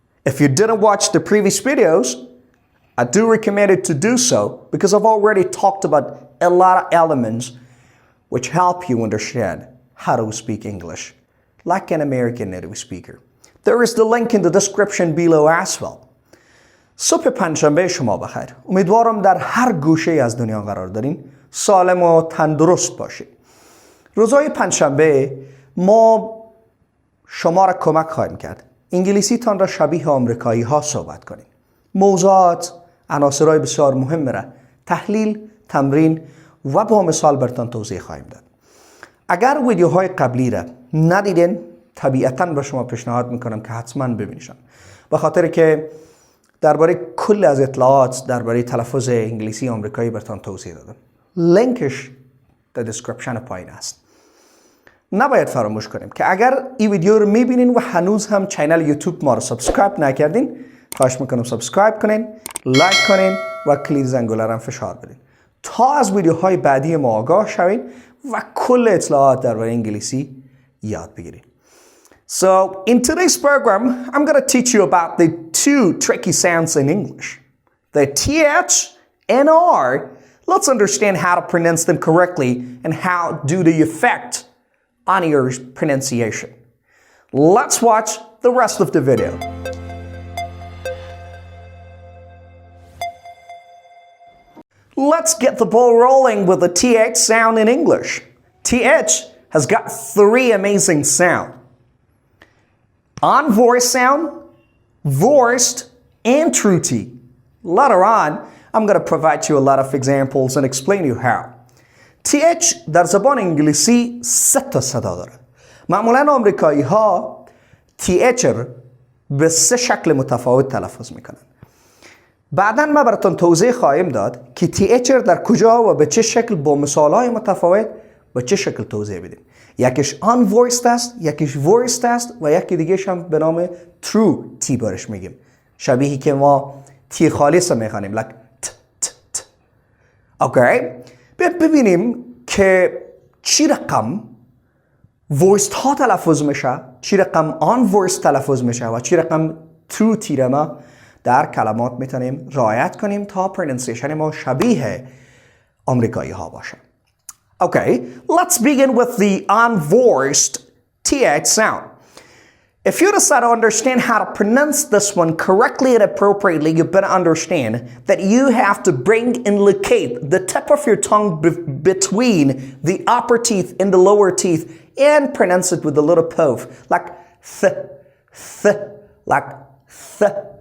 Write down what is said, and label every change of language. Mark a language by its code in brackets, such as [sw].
[en] If you didn't watch the previous videos, I do recommend you to do so because I've already talked about a lot of elements which help you understand how to speak English like an American native speaker. There is the link in the description below as well. [fa] صبح پنجشنبه شما بخیر. امیدوارم در هر گوشه از دنیا قرار دارین سالم و تندرست باشید. روزهای پنجشنبه ما شما را کمک خواهیم کرد انگلیسی تان را شبیه آمریکایی ها صحبت کنید. موضوعات عناصرهای بسیار مهم را تحلیل، تمرین و با مثال براتون توضیح خواهیم داد. اگر ویدیوهای قبلی را ندیدین طبیعتاً به شما پیشنهاد میکنم که حتما ببینیشن. به خاطر که درباره کل از اطلاعات درباره تلفظ انگلیسی آمریکایی براتون توضیح دادم. لینکش در دیسکریپشن پایین است. نباید فراموش کنیم که اگر این ویدیو رو میبینین و هنوز هم چینل یوتیوب ما رو سابسکرایب نکردین، خواهش میکنم سابسکرایب کنین، لایک کنین و کلید زنگوله رو هم فشار بدین تا از ویدیوهای بعدی ما آگاه شوین و کل اطلاعات درباره انگلیسی یاد بگیرین. [en] So, in today's program, I'm going to teach you about the two tricky sounds in English. The TH and R. Let's understand how to pronounce them correctly and how do they affect on your pronunciation. Let's watch the rest of the video. Let's get the ball rolling with the TH sound in English. TH has got three amazing sounds. Unvoiced sound, voiced, and true T. Later on, I'm going to provide you a lot of examples and explain you how. [fa] TH در زبان انگلیسی 3 تا صدا داره. معمولا آمریکایی ها TH به 3 شکل متفاوت تلفظ میکنن. بعداً ما براتون توضیح خواهیم داد که TH در کجا و به چه شکل با مثالهای متفاوت به چه شکل توضیح بدیم. یکیش unvoiced است، یکیش voiced است و یکی دیگهش هم به نام true T برش میگیم. شبیهی که ما تی خالص میخوانیم like ت ت ت. اوکی؟ ببینیم که چی رقم voiced ها تلفظ میشه، چی رقم unvoiced تلفظ میشه و چی رقم true T را ما در کلمات میتونیم رعایت کنیم تا پرونانسیشن ما شبیه آمریکایی ها باشه. [en] Okay, let's begin with the unvoiced TH sound. If you decide to understand how to pronounce this one correctly and appropriately, you better understand that you have to bring and locate the tip of your tongue between the upper teeth and the lower teeth and pronounce it with a little puff, like th, th, like th.